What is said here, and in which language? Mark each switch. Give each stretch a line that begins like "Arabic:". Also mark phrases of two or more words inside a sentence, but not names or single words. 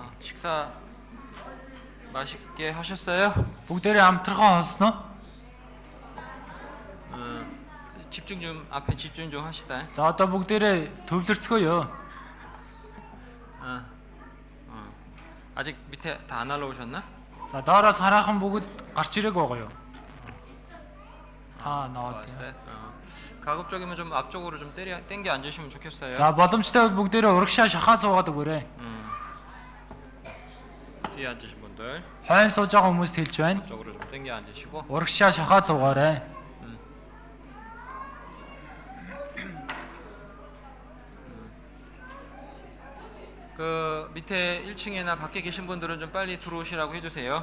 Korean: 식사 맛있게 하셨어요?
Mongolian: Бүгдээрээ амтрахаа холсноо.
Korean: 집중 좀 앞에 집중 좀 합시다.
Mongolian: За одоо бүгдээрээ төвлөрцгөөё.
Korean: 아직 밑에 다 안 올라오셨나?
Mongolian: За доороос хараахан бүгд гарч ирээг байгаа юу? Та наваад.
Korean: 왔어요. 가급적이면 좀 앞쪽으로 좀 땡겨 앉으시면 좋겠어요.
Mongolian: За боломжтой бол бүгдээрээ урагшаа шахаа суугаад өгөөрэй.
Korean: 뒤에 앉으신 분들
Mongolian: Хойно сууж байгаа хүмүүст хэлж байна.
Korean: 앞쪽으로 좀 땡겨 앉으시고.
Mongolian: Урагшаа шахаа суугаарай.
Korean: 그 밑에 1층이나 밖에 계신 분들은 좀 빨리 들어오시라고 해주세요.